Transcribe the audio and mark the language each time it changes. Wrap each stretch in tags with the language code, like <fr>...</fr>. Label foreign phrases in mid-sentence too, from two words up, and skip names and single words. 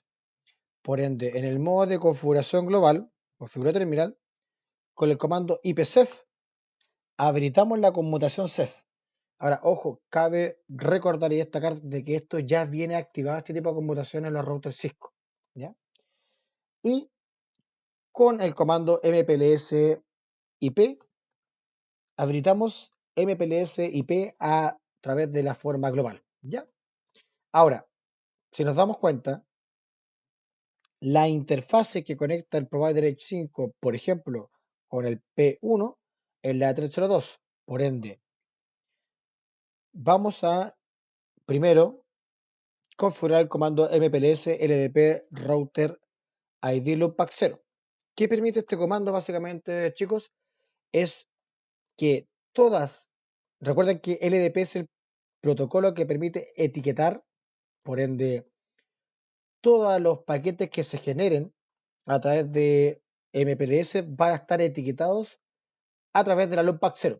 <es>Por ende, en el modo de configuración global, configura terminal, con el comando ipsef, habilitamos la conmutación CEF. Ahora, ojo, cabe recordar y destacar de que esto ya viene activado, este tipo de conmutación en los routers Cisco, ¿ya? Y con el comando mpls IP, habilitamos mpls IP a través de la forma global, ¿ya? Ahora, si nos damos cuenta, la interfase que conecta el</es> <en>provider Edge</en> <es>5, por ejemplo, con el P1, es la 302. Por ende, vamos a primero configurar el comando</es> <en>mpls ldp router id loopback 0.</en> <es>¿Qué permite este comando básicamente, chicos? Es que todas, recuerden que LDP es el protocolo que permite etiquetar, por ende, todos los paquetes que se generen a través de MPLS van a estar etiquetados a través de la loopback 0.</es>